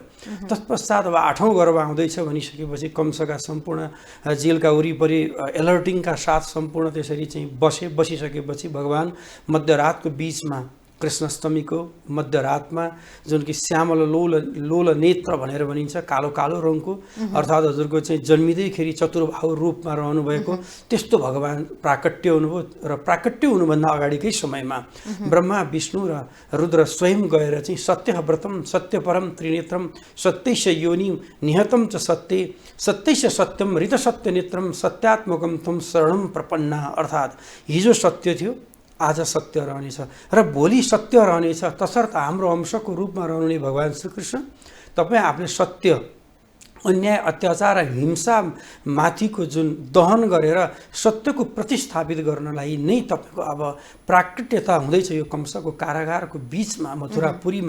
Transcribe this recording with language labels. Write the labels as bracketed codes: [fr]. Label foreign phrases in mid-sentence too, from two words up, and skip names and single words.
[ne] तत्पश्चात अब 8औं गर्भ आउँदैछ भनिसकेपछि कंसका सम्पूर्ण जेलका वरिपरि एलर्टिङका साथ सम्पूर्ण त्यसरी चाहिँ बसिसकेपछि भगवान मध्यरातको बिचमा कृष्णाष्टमीको मध्यरातमा जुन कि श्यामल लोल नेत्र भनेर भनिन्छ, कालो कालो रङको, अर्थात् हजुरको चाहिँ जन्मिँदैखेरि चतुर्बाहु रूपमा रहनुभएको त्यस्तो भगवान प्राकट्य हुनुभयो। र प्राकट्य हुनुभन्दा अगाडिकै समयमा ब्रह्मा विष्णु र रुद्र स्वयं गएर चाहिँ [sa] सत्यव्रतम सत्यपरम त्रिनेत्रम सत्यैश योनिम निहतम च सत्यैश सत्यम ऋतसत्यनेत्रम सत्यात्मकम त्वं शरणम प्रपन्ना, [ne] अर्थात् हिजो सत्य थियो, आज सत्य रहनेछ र भोलि सत्य रहनेछ। तसर्थ हाम्रो अंशको रूपमा रहनुहुने भगवान श्रीकृष्ण तपाईँ आफूले सत्य, अन्याय, अत्याचार र हिंसा माथिको जुन दहन गरेर सत्यको प्रतिस्थापित गर्नलाई नै तपाईँको अब प्राकट्यता हुँदैछ यो कंसको कारागारको बिचमा मथुरापुरीमा।